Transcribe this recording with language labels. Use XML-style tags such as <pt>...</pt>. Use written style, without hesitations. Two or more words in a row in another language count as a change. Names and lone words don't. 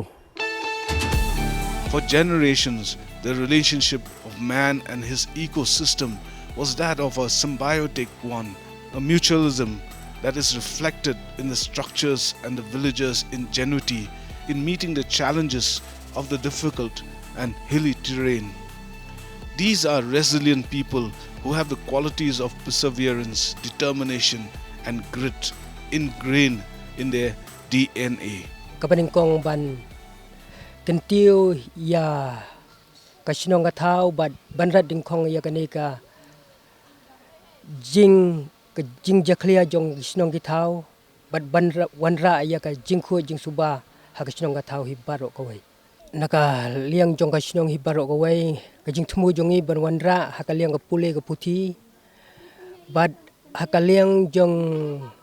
<en>For generations, the relationship of man and his ecosystem was that of a symbiotic one, a mutualism that is reflected in the structures and the villagers' ingenuity in meeting the challenges of the difficult and hilly terrain. These are resilient people who have the qualities of perseverance, determination, and grit ingrained in their DNA.</en> <kha>Kapaningkong ban kentiu ya kasinong katao bad banrat dingkong ya kanika jing jaklia jong sinong kitao bad wanra ya ka jingku jing suba ha kasinong katao hibaro kawai naka liang jong kasinong hibaro kawai ka jing thumu jongi ban wanra ha ka liang ka pule ka puthi bad ha ka liang jong</kha>